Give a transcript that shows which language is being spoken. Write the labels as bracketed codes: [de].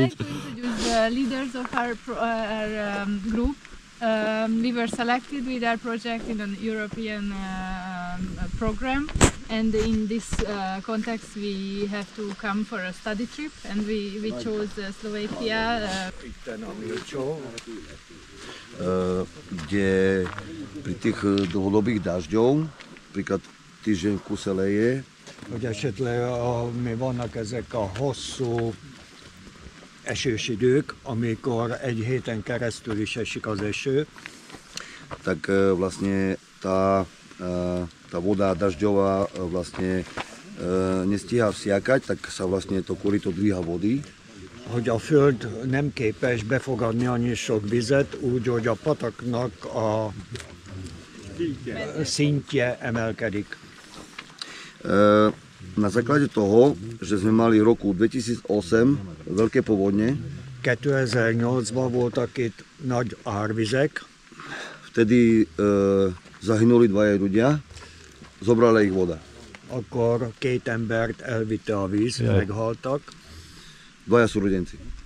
[en] like to introduce the leaders of our group. We were selected with our project in an European program, and in this context we have to come for a study trip, and we chose Slovakia. [sk] Kde pri tých dlhodobých dažďov, napríklad týždeň v kuse leje, [hu] hogy esetleg mi vannak ezek a hosszú esős idők, amikor egy héten keresztül is esik az eső, [sk] tak vlastne tá voda dažďová vlastne nestíha vsiakať, tak sa vlastne to korito dvíha vody. [hu] hogy a föld nem képes befogadni annyi sok vizet, úgy, hogy a pataknak a szintje emelkedik. [sk] Na základe toho, že sme mali v roku 2008 veľké povodne, [hu] 2008-ban voltak itt nagy árvizek, [sk] vtedy zahynuli dvaja ľudia, zobrala ich voda. [hu] akkor 2 embert elvitte a víz, Jaj. meghaltak, [sk] Dvaja súrodenci.